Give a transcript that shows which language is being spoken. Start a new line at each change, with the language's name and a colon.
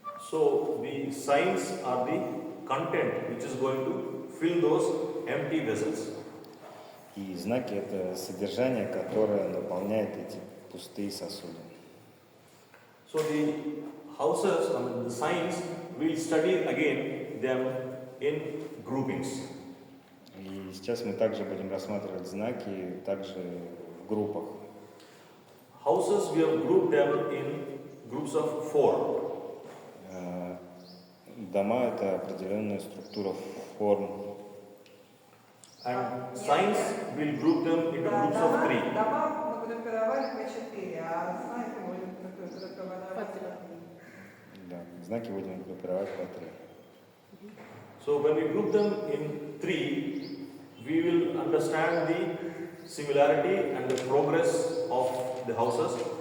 English: So the signs are the content which is going to fill those empty vessels.
Russian: И знаки — это содержание, которое наполняет эти пустые сосуды.
English: So the houses, the signs, we'll study again them in groupings.
Russian: И сейчас мы также будем рассматривать знаки также в группах.
English: Houses, we have grouped them in groups of 4.
Russian: Дома — это определенная структура форм.
English: And signs, we'll group them into groups of 3.
Russian: Дома мы группировали по 4, а знаки будем группировать по 3. Да, знаки будем группировать по 3.
English: So when we group them in 3, we will understand the similarity and the progress of the houses.